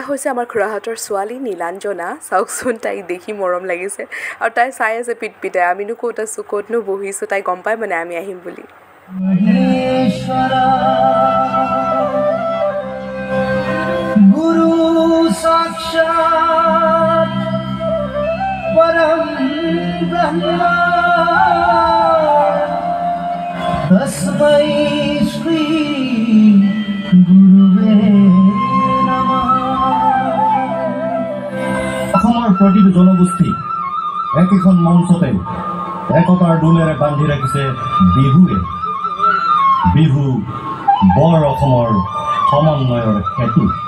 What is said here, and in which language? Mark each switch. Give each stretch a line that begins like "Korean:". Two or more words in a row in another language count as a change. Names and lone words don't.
Assamese: আমাৰ খুৰাহঁতৰ ছোৱালী নীলাঞ্জনা চাওকচোন তাইক দেখি মৰম লাগিছে আৰু তাই চাই আছে পিটপিটাই আমিনো ক'ত আছোঁ ক'তনো বহিছোঁ তাই গম পায় মানে আমি আহিম বুলি
Sanskrit: गुरु साक्षात परम ब्रह्मा तस्मै श्री गुरुवे नमः
Assamese: অসমৰ প্ৰতিটো জনগোষ্ঠী একেখন মঞ্চতে একতাৰ ডোলেৰে বান্ধি ৰাখিছে বিহুৱে বিহু বৰ অসমৰ সমন্বয়ৰ হেতু